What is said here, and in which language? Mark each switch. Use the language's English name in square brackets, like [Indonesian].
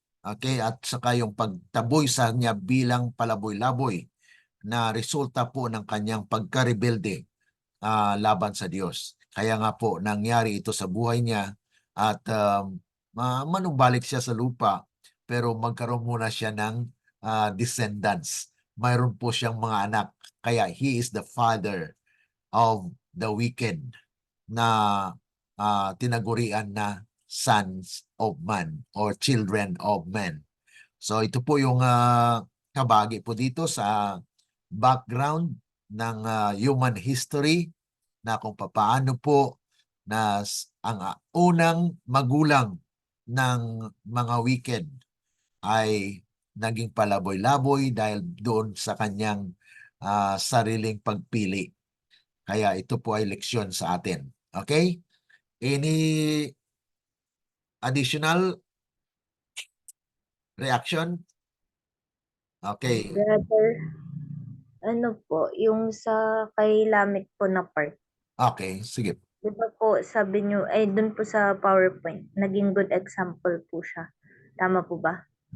[Filipino] Okay, at saka yung pagtaboy sa niya bilang palaboy-laboy na resulta po ng kanyang pagkarebelde laban sa Diyos. Kaya nga po nangyari ito sa buhay niya at manumbalik siya sa lupa pero magkaroon muna siya ng descendants. Mayroon po siyang mga anak. [English] Kaya he is the father of the wicked [Filipino] na tinagurian na [English] sons of man or children of man. [Filipino] So ito po yung kabagi po dito sa background ng human history na kung papaano po na ang unang magulang ng mga wicked ay naging palaboy-laboy dahil doon sa kanyang sariling pagpili. Kaya ito po ay leksyon sa atin. [English] Okay? Any additional reaction? Okay. [Filipino] Brother, ano po, yung sa kay Lamit po na part. Okay, sige. Di ba po sabi niyo, ay dun po sa PowerPoint, naging good example po siya. Tama po ba?